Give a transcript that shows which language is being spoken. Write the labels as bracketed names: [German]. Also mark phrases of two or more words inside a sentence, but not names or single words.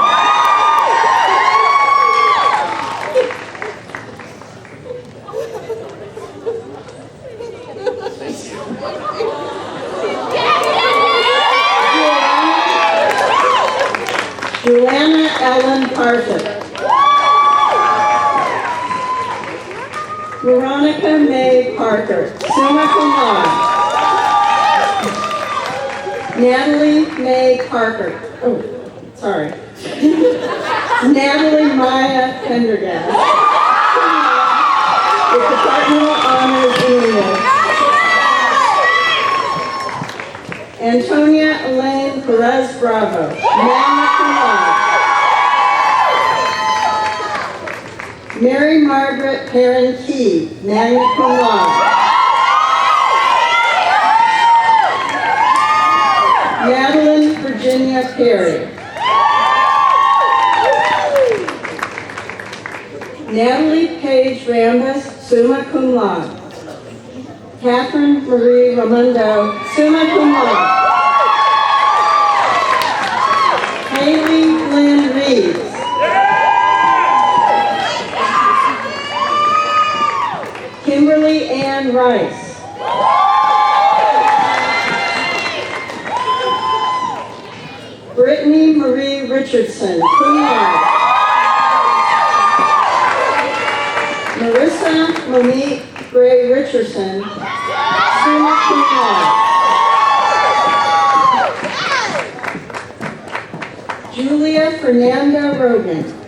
[English] Joanna Ellen Parker. Veronica May Parker, [Latin] summa cum laude. [English] Natalie May Parker. Oh, sorry. Natalie Maya Pendergast, with departmental honors in English. Antonia Elaine Perez Bravo, [Latin] magna cum laude. [English] Mary Margaret Perrin Key, [Latin] magna cum laude. [English] Madeline Virginia Perry. Natalie Paige Ramba, [Latin] summa cum laude. [English] Catherine Marie Ramundo, [Latin] summa cum laude. [English] Haley Lynn Reeves. Kimberly Ann Rice. Brittany Marie Richardson, [Latin] cum laude. [English] Marissa Monique Gray Richardson, [Latin] summa cum laude. [English] Julia Fernanda Rogan.